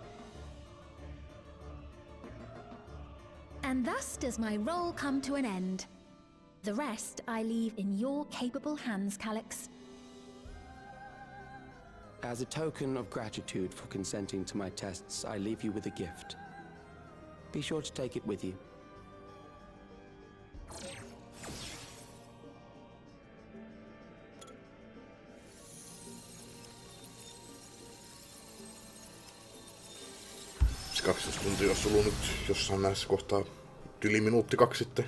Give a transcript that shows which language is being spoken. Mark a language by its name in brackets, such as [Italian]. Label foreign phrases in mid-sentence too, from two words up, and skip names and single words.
[English] And thus does my role come to an end. The rest I leave in your capable hands, Calyx. As a token of gratitude for consenting to my tests, I leave you with a gift. Be sure to take it with you. [Finnish] Se 12 tuntia olisi ollut nyt jossain näissä kohtaa yli minuutti 2 sitten.